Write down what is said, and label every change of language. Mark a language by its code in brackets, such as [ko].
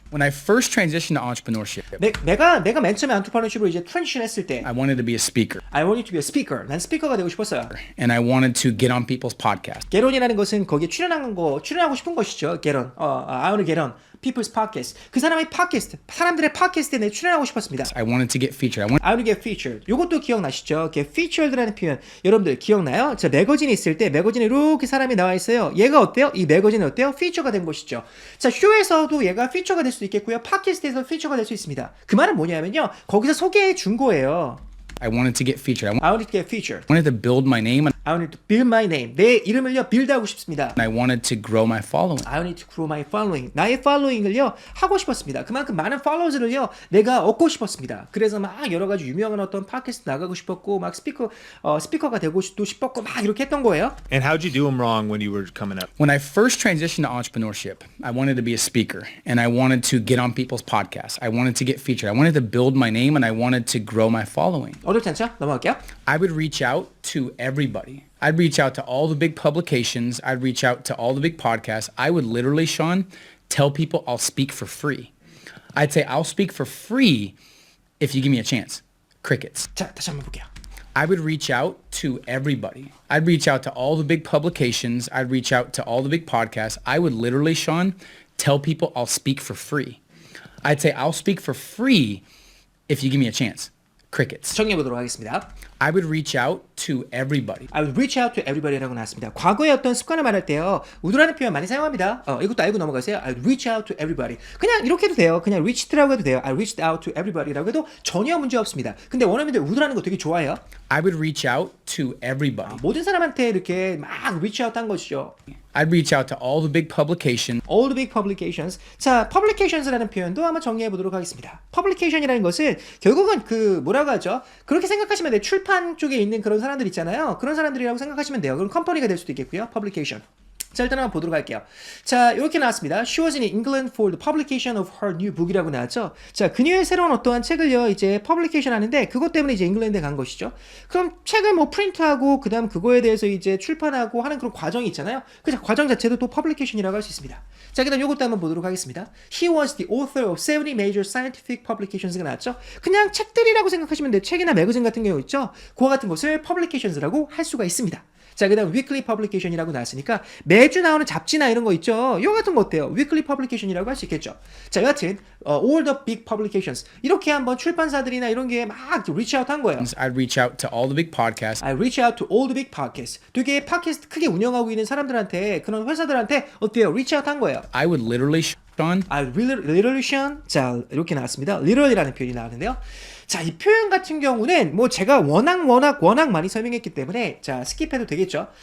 [en] when I first transitioned to entrepreneurship, [ko] 내가 맨 처음에 안트프레너십으로 이제 트랜지션 했을 때 [en] I wanted to be a speaker I wanted to be a speaker. [ko] 난 스피커가 되고 싶었어요. [en] and I wanted to get on people's podcasts. [ko] 게론이라는 것은 거기에 출연하고 싶은 것이죠. 게론. [en] I want to get on people's podcast. [ko] 그 사람의 팟캐스트, 사람들의 팟캐스트에 내 출연하고 싶었습니다. [en] I wanted to get featured. I want to get featured. [ko] 요것도 기억나시죠? get featured라는 표현. 여러분들 기억나요? 자, 매거진이 있을 때 매거진에 이렇게 사람이 나와 있어요. 얘가 어때요? 이 매거진은 어때요? 피처가 된 것이죠. 자, 쇼에서도 얘가 피처가 될 수도 있겠고요. 팟캐스트에서 피처가 될 수 있습니다. 그 말은 뭐냐면요. 거기서 소개해 준 거예요. [en] I wanted to get featured. I wanted to get featured. I wanted to build my name and I wanted to build my name. [ko] 내 이름을요, 빌드하고 싶습니다. [en] I wanted to grow my following. I wanted to grow my following. [ko] 나의 following을요, 하고 싶었습니다. 그만큼 많은 followers를요, 내가 얻고 싶었습니다. 그래서 막 여러 가지 유명한 어떤 팟캐스트 나가고 싶었고, 막 스피커가 되고 싶었고, 막 이렇게 했던 거예요. [en] And how'd you do them wrong when you were coming up? When I first transitioned to entrepreneurship, I wanted to be a speaker and I wanted to get on people's podcasts. I wanted to get featured. I wanted to build my name and I wanted to grow my following. [ko] 어렵지 않죠? 넘어갈게요. [en] I would reach out to everybody. I'd reach out to all the big publications. I'd reach out to all the big podcasts. I would literally, Sean, tell people I'll speak for free. I'd say I'll speak for free if you give me a chance. Crickets. [ko] 자, 다시 한번 볼게요. [en] I would reach out to everybody. I'd reach out to all the big publications. I'd reach out to all the big podcasts. I would literally, Sean, tell people I'll speak for free. I'd say I'll speak for free if you give me a chance. Crickets. [ko] 정리해 보도록 하겠습니다. [en] I would reach out to everybody. I would reach out to everybody라고 [ko] 나왔습니다. 과거의 어떤 습관을 말할 때요. would라는 표현 많이 사용합니다. 이것도 알고 넘어가세요. [en] I would reach out to everybody. [ko] 그냥 이렇게 해도 돼요. 그냥 reached라고 해도 돼요. [en] I reached out to everybody [ko] 라고 해도 전혀 문제 없습니다. 근데 원어민들 would라는 거 되게 좋아해요. [en] I would reach out to everybody. [ko] 모든 사람한테 이렇게 막 reach out 한 것이죠. [en] I'd reach out to all the big publications. All the big publications. [ko] 자, publications라는 표현도 한번 정리해 보도록 하겠습니다. publication이라는 것은 결국은 그 뭐라고 하죠? 그렇게 생각하시면 돼요. 출판 쪽에 있는 그런 사람들 있잖아요. 그런 사람들이라고 생각하시면 돼요. 그럼 컴퍼니가 될 수도 있겠고요. [en] publication. [ko] 자, 일단 한번 보도록 할게요. 자, 이렇게 나왔습니다. [en] She was in England for the publication of her new book이라고 [ko] 나왔죠. 자, 그녀의 새로운 어떠한 책을요, 이제 publication 하는데 그것 때문에 이제 잉글랜드에 간 것이죠. 그럼 책을 뭐 프린트하고 그다음 그거에 대해서 이제 출판하고 하는 그런 과정이 있잖아요. 그 과정 자체도 또 publication이라고 할 수 있습니다. 자, 그다음 이것도 한번 보도록 하겠습니다. [en] He was the author of 70 major scientific publications가 [ko] 나왔죠. 그냥 책들이라고 생각하시면 돼요. 책이나 매거진 같은 경우 있죠. 그와 같은 것을 publications라고 할 수가 있습니다. 자, 그 다음 weekly publication이라고 나왔으니까 매주 나오는 잡지나 이런 거 있죠. 이거 같은 거 어때요? weekly publication이라고 할 수 있겠죠. 자, 여하튼 [en] all the big publications [ko] 이렇게 한번 출판사들이나 이런 게 막 reach out 한 거예요. [en] I'd reach out to all the big podcasts. I reach out to all the big podcasts. [ko] 되게 팟캐스트 크게 운영하고 있는 사람들한테 그런 회사들한테 어때요? reach out 한 거예요. [en] I would literally, Sean, I literally, Sean. [ko] 자, 이렇게 나왔습니다. literally라는 표현이 나왔는데요. 자, 이 표현 같은 경우는 뭐 제가 워낙 많이 설명했기 때문에 자, 스킵해도 되겠죠.